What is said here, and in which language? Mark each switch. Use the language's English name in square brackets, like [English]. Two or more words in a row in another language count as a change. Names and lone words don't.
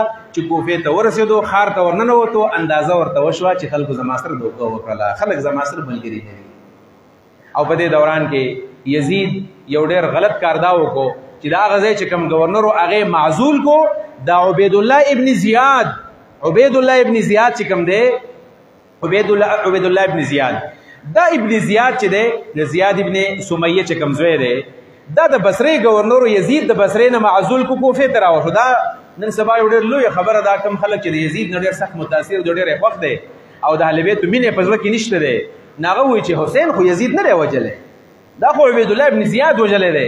[Pashto] چې کوفې ته ورسېدو ښار ته ورننوتو، اندازه ورته وشوه چې خلکو زما سره دوکه وکړله، خلک زما سره ملګري نه دي. او په دې دوران کې یزید یو ډېر غلط کار دا وکړو چې دا هغه ځای چې کوم ګورنر و هغې معزول کو. دا عبیدالله ابن زیاد، عبیدالله ابن زیاد چې کوم دی، عبیدالله ابن زیاد، دا ابن زیاد چې دی د زیاد ابن سمیه چې کوم زوی دی، دا د بصرې ګورنر یزید د بصرې نه معزول کو کوفې ته راوشو. دا نن سبا یو ډېر لویه خبره ده، کوم خلک چې د یزید نه ډېر سخت متاثر دي، ډېر یې خوښ دی او د اهل بیتو مینې په زړه کې نشته دی، نو هغه وایي چې حسین خو یزید نه دی وجلی، دا خو عبیدالله ابن زیاد وجلی دی.